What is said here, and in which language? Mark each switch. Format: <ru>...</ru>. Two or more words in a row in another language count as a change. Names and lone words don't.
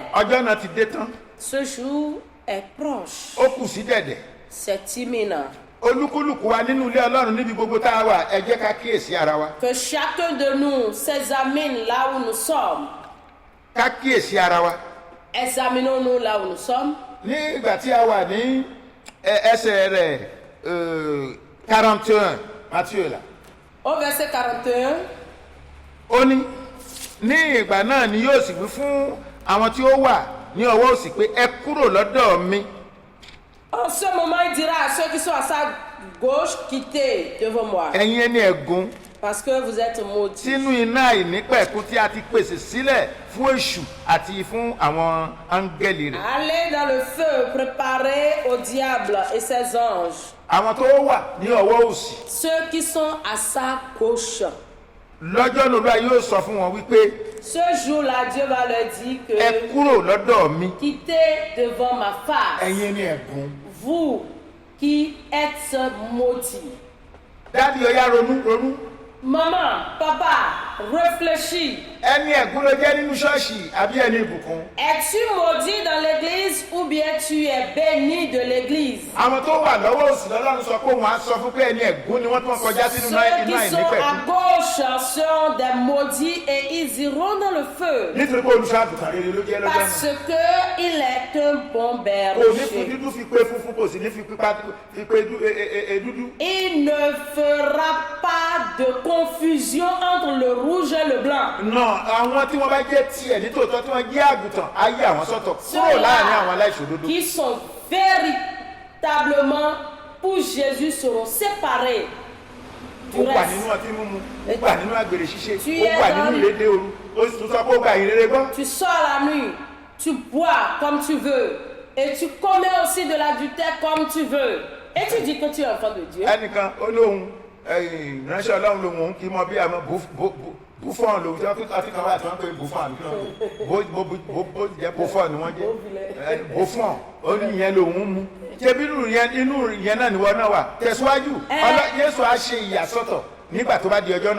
<yo>Ọjọ́ náà ti dé tán.</yo> <fr>Ce jour est proche.</fr> <yo>Ó kù sí dẹ̀dẹ̀.</yo> <fr>C'est imminent.</fr> <yo>Olúkúlùkù wa nínú ilé Ọlọ́run níbi gbogbo tá a wà ẹ jẹ́ ká kíyèsí ara wa.</yo> <fr>Que chacun de nous s'examine là où nous sommes.</fr> <yo>Ká kíyèsí ara wa.</yo> <fr>Examinons-nous là où nous sommes.</fr> <yo>Ní ìgbà tí a wà ní ẹsẹ̀ rẹ̀ 41 Matthieu là.</yo> <fr>Au verset 41.</fr> <yo>Ó ní ìgbà náà ni yóò sì wí fún àwọn tí ó wà ní ọwọ́ òsì pé ẹ kúrò lọ́dọ̀ mi.</yo> <fr>En ce moment, il dira à ceux qui sont à sa gauche, quittez devant moi.</fr> <yo>Ẹ̀yin ẹni ẹ̀gún.</yo> <fr>Parce que vous êtes maudits.</fr> <yo>Sínú iná àìnípẹ̀kun tí a ti pèsè sílẹ̀ fún èṣù àti fún àwọn áńgẹ́lì rẹ̀.</yo> <fr>Allez dans le feu préparé au diable et ses anges.</fr> <yo>Àwọn tó wà ní ọwọ́ òsì.</yo> <fr>Ceux qui sont à sa gauche.</fr> <yo>Lọ́jọ́ lóra yóò sọ fún wọn wípé.</yo> <fr>Ce jour-là, Dieu va leur dire que.</fr> <yo>Ẹ kúrò lọ́dọ̀ mi.</yo> <fr>Quittez devant ma face.</fr> <yo>Ẹ̀yin ẹni ẹ̀gún.</yo> <fr>Vous qui êtes maudits.</fr> <yo>Dádì ó yá ronú.</yo> <fr>Maman, papa, réfléchis.</fr> <yo>Ẹni ẹ̀gún ló jẹ́ nínú ṣọ́ọ̀ṣì àbí ẹni ìbùkún?</yo> <fr>Es-tu maudit dans l'église ou bien tu es béni de l'église?</fr> <yo>Àwọn tó wà lọ́wọ́ òsì lọ́lọ́run sọ pé wọ́n á sọ fún pé ẹni ẹ̀gún ni wọ́n tún kọjá sínú</yo> <fr>Ceux qui</fr> <yo>iná</yo> <fr>sont à</fr> <yo>ìnípẹ̀kun.</yo> <fr>gauche sont des maudits et ils iront dans le feu.</fr> <yo>Nítorí pé olùṣọ́ àgùntàn rere ló jẹ́ lọ́jọ́</yo> <fr>Parce</fr> <yo>náà.</yo> <fr>qu'il est un bon</fr> <yo>Kò ní fi</yo> <fr>berger.</fr> <yo>dúdú fi pé funfun, kò sì ní fi pé dúdú.</yo> <fr>Il ne fera pas de confusion entre le rouge et le blanc.</fr> <yo>Náà àwọn tí wọ́n bá jẹ́ tiẹ̀ nítòótọ́ tí wọ́n jẹ́ àgùntàn á yí àwọn sọ́tọ̀ kúrò láàrin àwọn aláìṣòdodo.</yo> <fr>Qui sont véritablement pour Jésus seront séparés</fr> <yo>Ó</yo> <fr>du</fr> <yo>wà</yo> <fr>reste.</fr> <yo>nínú ọtí mímu, ó wà nínú àgbèrè ṣíṣe,</yo> <fr>Tu</fr> <yo>ó</yo> <fr>es</fr> <yo>wà</yo> <fr>dans-</fr> <yo>nínú ìrédé òru, ó sì tún sọ pé ó gba ìrere gbọ́.</yo> <fr>Tu sors la nuit, tu bois comme tu veux et tu commets aussi de l'adultère comme tu veux. Et tu dis que tu es enfant de Dieu.</fr> <yo>Ẹnìkan ó lóhun ìránṣẹ́ Ọlọ́run lòun òun kì í mọ bí àmọ́ bùfọ́n lòun tí wọ́n fi kan báyìí tí wọ́n pè bùfọ́n àbí kí wọ́n jẹ́ bùfọ́n ni wọ́n jẹ́ bùfọ́n ó ní ìyẹn lòun mú. Ṣebí inú ìyẹn náà ni wọ́n náà wà tẹ̀síwájú Jésù á ṣe ìyàsọ́tọ̀ nígbà tó bá di ọjọ́ náà.</yo>